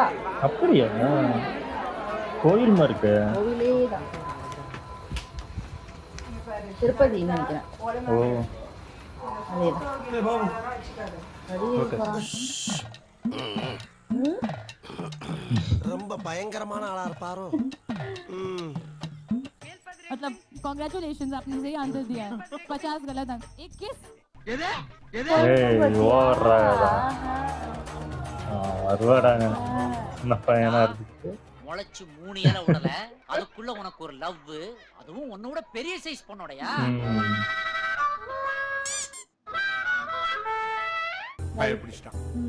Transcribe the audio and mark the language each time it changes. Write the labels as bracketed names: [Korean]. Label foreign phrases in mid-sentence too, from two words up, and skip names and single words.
[Tamil] அப்படியா? கோயில் மாதிரி இருக்கு. கோவிலே தான். திருப்பதி நினைக்கிறேன். ஓ அதேதான். ரொம்ப பயங்கரமான ஆளா இருப்பாரோ. [Hindi] मतलब कांग्रेचुलेशंस, आपने सही आंसर दिया है. 50 गलत आंसर. एक किस. [Tamil] ஏய் ஓடுறாடா. வருவாடாங்க. சின்ன பையனா இருக்கு. முளைச்சு 3 இலை விடல, அதுக்குள்ள உனக்கு ஒரு லவ், அதுவும் உன்னோட பெரிய சைஸ் பொண்ணோடயா? பயப்பிடிச்சிட்டான்.